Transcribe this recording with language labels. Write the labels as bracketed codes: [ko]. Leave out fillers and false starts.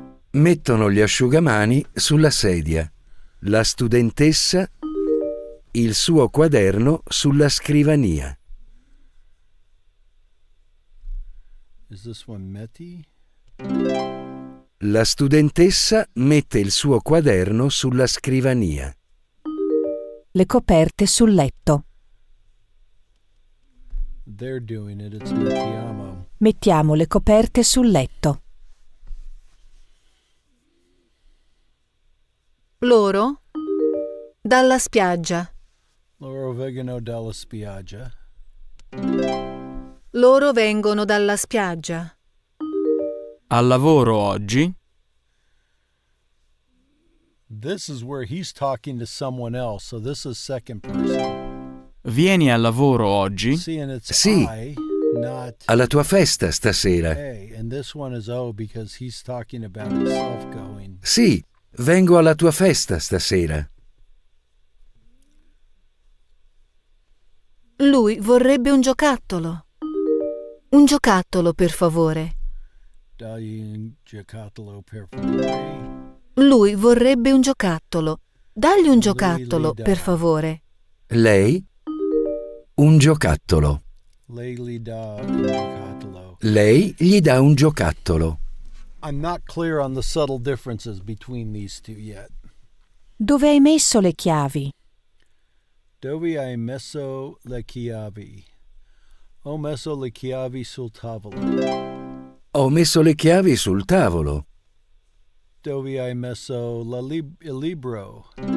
[it] Mettono gli asciugamani sulla sedia. La studentessa il suo quaderno sulla scrivania. [en] Is this one Meti? [it] La studentessa mette il suo quaderno sulla scrivania. Le coperte sul letto. [en] They're doing it, it's mettiamo. [it] Mettiamo le coperte sul letto. Loro? Dalla spiaggia. Loro vengono dalla spiaggia. Loro vengono dalla spiaggia. Al lavoro oggi? [en] This is where he's talking to someone else, so this is second person. [it] Vieni al lavoro oggi? [en] See, and it's [it] Sì. [en] I, not [it] Alla tua festa stasera. [en] A. And this one is O because he's talking about himself going. [it] Sì, vengo alla tua festa stasera. Lui vorrebbe un giocattolo. Un giocattolo, per favore. Dagli un giocattolo per favore. Lui vorrebbe un giocattolo. Dagli un Lui giocattolo, gli dà. per favore. Lei? Un giocattolo. Lei gli dà un giocattolo. Lei gli dà un giocattolo. [en] I'm not clear on the subtle differences between these two yet. [it] Dove hai messo le chiavi? Dove hai messo le chiavi? Ho messo le chiavi sul tavolo. Ho messo le chiavi sul tavolo. Dove hai messo il libro?